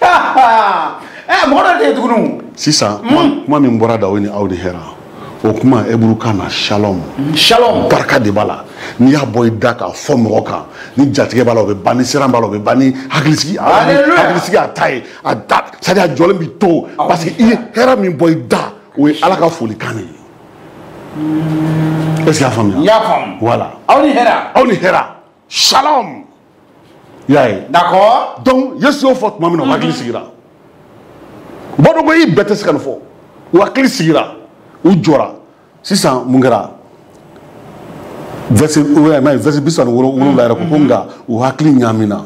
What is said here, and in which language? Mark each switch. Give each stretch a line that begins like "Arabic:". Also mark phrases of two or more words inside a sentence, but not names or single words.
Bambara: Mɔgɔ dɔ de ye tuguni. Sisan kuma min bɔra da o ni aw ni hɛrɛ o kuma Hebrew-kan na shalom. Shalom. Barika de b'a la n'i y'a bɔ i da k'a fɔ mɔgɔ kan ni jatigɛ b'a la o bɛ ban ni siran b'a la o bɛ ban ni hakilisigi a ta ye a da
French: c'est à dire
Bambara: a jɔlen bɛ to
French: parce que
Bambara: i ye hɛrɛ min bɔ i da o ye Ala ka folikan de ye.
French: Est-ce que
Bambara: y'a faamuya? N y'a faamu. Voilà. Aw ni hɛrɛ. Aw ni hɛrɛ. Shalom. I y'a ye. D'accord. Donc Yesu y'o fɔ tuma min na o hakili sigira. U b'a dɔn ko i bɛɛ tɛ se ka nin fɔ. U hakili sigira. U jɔra. Sisan mun kɛra? Verset 37 yɛrɛ ko nka u hakili ɲaamina.